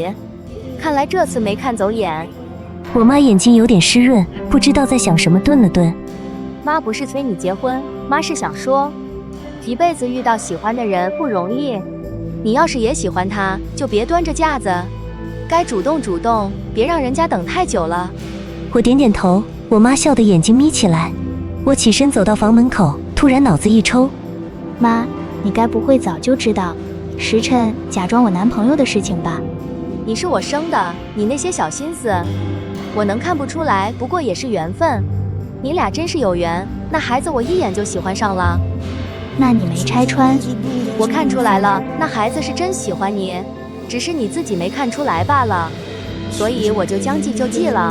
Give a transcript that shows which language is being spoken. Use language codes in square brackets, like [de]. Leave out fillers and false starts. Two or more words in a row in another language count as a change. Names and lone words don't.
[zh] 看來這次沒看走眼。我媽眼睛有點濕潤，不知道在想什麼，頓了頓。媽不是催你結婚，媽是想說，一輩子遇到喜歡的人不容易。你要是也喜歡他，就別端着架子，該主動主動，別讓人家等太久了。我點點頭，我媽笑得眼睛眯起來。我起身走到房門口，突然腦子一抽。媽，你該不会早就知道时辰假裝我男朋友的事情吧？你是我生的，你那些小心思，我能看不出來，不過也是缘分。你倆真是有缘，那孩子我一眼就喜歡上了。那你没拆穿？我看出来了，那孩子是真喜歡你，只是你自己没看出来罷了，所以我就将计就計了。